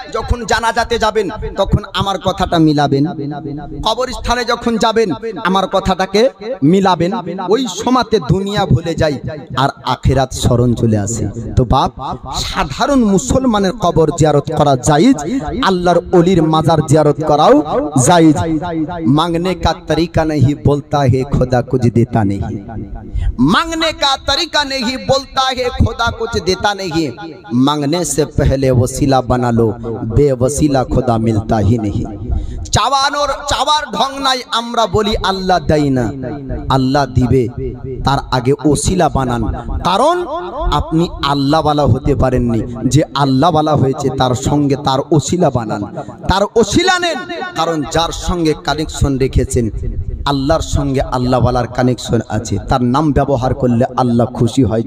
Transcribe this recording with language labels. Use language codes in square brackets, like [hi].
[bn] যখন জানাজাতে যাবেন তখন আমার কথাটা মিলাবেন, কবরস্থানে যখন যাবেন আমার কথাটাকে মিলাবেন, ওই সময়তে দুনিয়া ভুলে যায় আর আখিরাত স্মরণ চলে আসে। তো বাপ, সাধারণ মুসলমানের কবর জিয়ারত করা জায়েজ, আল্লাহর ওলির মাজার জিয়ারত করাও জায়েজ। [hi] মাंगने का तरीका नहीं बोलता है खुदा कुछ देता नहीं, मांगने का तरीका नहीं बोलता है खुदा कुछ देता नहीं, मांगने से पहले वसीला बना लो, बेवसीला खुदा मिलता ही नहीं। [bn] চাওয়ার ঢং নাই, আমরা বলি আল্লাহ দেয় না, আল্লাহ দিবে, তার আগে ওসিলা বানান। কারণ আপনি আল্লাহওয়ালা হতে পারেননি, যে আল্লাহওয়ালা হয়েছে তার সঙ্গে তার ওসিলা বানান, তার ওসিলা নেন। কারণ যার সঙ্গে কানেকশন রেখেছেন, আল্লাহর সঙ্গে আল্লাহওয়ালার কানেকশন আছে, তার নাম ব্যবহার করলে আল্লাহ খুশি হয়।